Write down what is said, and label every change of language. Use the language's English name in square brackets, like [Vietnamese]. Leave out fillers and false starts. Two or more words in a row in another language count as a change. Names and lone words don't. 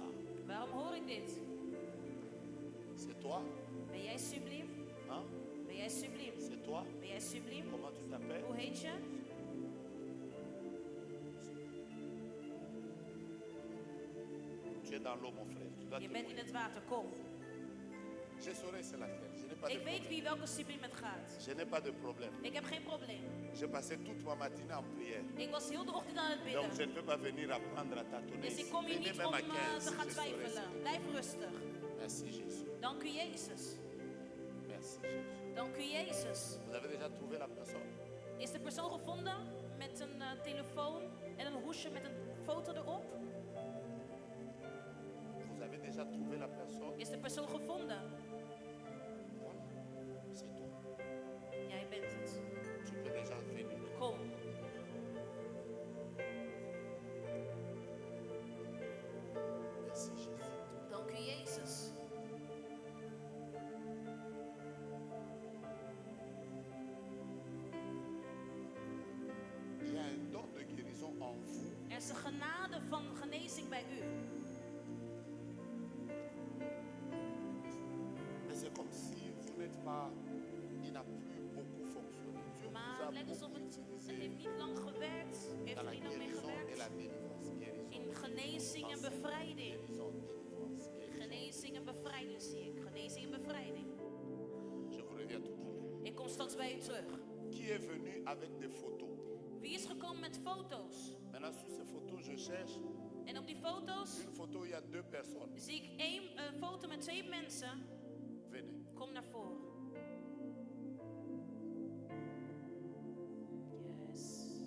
[Dutch] Waarom hoor ik dit? [French] C'est toi? [Dutch] Ben jij subliem? [French] Hein? [Dutch] Ben jij subliem? [French] C'est toi? [Dutch] Ben jij subliem? [French] Comment tu t'appelles? [Dutch] Hoe heet je? [French] Tu es dans l'eau, mon frère. Tu dois [Dutch] Je [French] te [Dutch] bent in [French] mouiller. [Dutch] het water, kom. [French] Je saurai c'est laquelle. Je n'ai pas de [Dutch] Ik weet [French] problème. [Dutch] wie welke subliem het gaat. [French] Je n'ai pas de problème. [Dutch] Ik heb geen probleem. [French] J'ai passé toute ma matinée en prière. [Dutch] Ik was heel de ochtend aan het [French] Donc je [Dutch] bidden. [French] ne peux pas venir apprendre à tâtonner. [Dutch] Dus [French] ici. [Dutch] ik kom hier [French] Venez [Dutch] niet [French] même [Dutch] om [French] à 15. [Dutch] te gaan [French] Je saurai [Dutch] twijfelen. [French] c'est- [Dutch] Blijf rustig. [French] Merci Jésus. [Dutch] Dank u Jezus. [French] Merci Jésus. [Dutch] Dank u Jezus. [French] Vous avez déjà trouvé la personne? [Dutch] Is de persoon gevonden met een telefoon en een hoesje met een foto erop? [French] Vous avez déjà trouvé la personne? [Dutch] Is de persoon gevonden? [French] Voilà. C'est toi. [Dutch] Jij bent het. [French] Tu peux déjà venir. [Dutch] Kom. [French] Merci Jésus. [Dutch] Dank u Jezus. [French] Il y a un don de guérison en vous. [Dutch] Er is een genade van genezing bij u. [French] Mais c'est comme si vous n'êtes pas. Il n'a plus beaucoup fonctionné. Dieu vous [Dutch] Maar [French] a [Dutch] het lijkt alsof [French] beaucoup [Dutch] het [French] utilisé [Dutch] heeft niet lang gewerkt. Heeft [French] dans [Dutch] er [French] la [Dutch] niet lang mee [French] guérison et la [Dutch] gewerkt. [French] délivrance. Guérison. [Dutch] In genezing en bevrijding. [French] Guérison, délivrance, guérison. [Dutch] Genezing en bevrijding zie ik. Genezing en bevrijding. [French] Je vous reviens tout à l'heure. [Dutch] Ik kom straks bij u terug. [French] Qui est venu avec des photos? [Dutch] Wie is gekomen met foto's? [French] Maintenant, sur ces photos, je cherche [Dutch] En op die foto's [French] une photo où il y a deux personnes. [Dutch] zie ik een foto met 2 mensen. [French] Venez. [Dutch] Kom naar voren. Yes.